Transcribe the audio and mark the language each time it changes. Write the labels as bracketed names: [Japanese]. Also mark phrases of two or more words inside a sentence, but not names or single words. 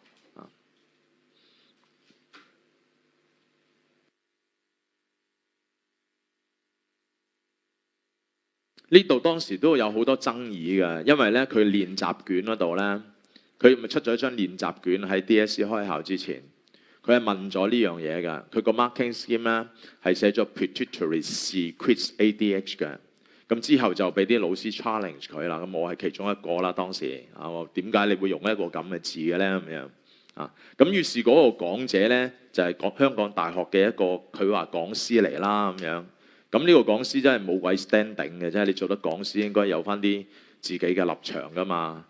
[Cantonese] 呢度當時都有好多爭議嘅，因為咧佢練習卷嗰度咧，佢咪出咗一張練習卷喺 DSE 開考之前， 佢係問咗呢樣嘢㗎。佢個 [English] marking scheme [Cantonese] 咧係寫咗 [English] pituitary secretes ADH [Cantonese] 嘅。咁之後就俾啲老師 challenge 佢啦。咁我係其中一個啦。當時點解你會用一個咁嘅字嘅咧？咁樣咁於是嗰個講者咧就係香港大學嘅一個佢話講師嚟啦咁樣。咁呢個講師真係冇鬼 standing 嘅，即係你做得講師應該有翻啲自己嘅立場㗎嘛。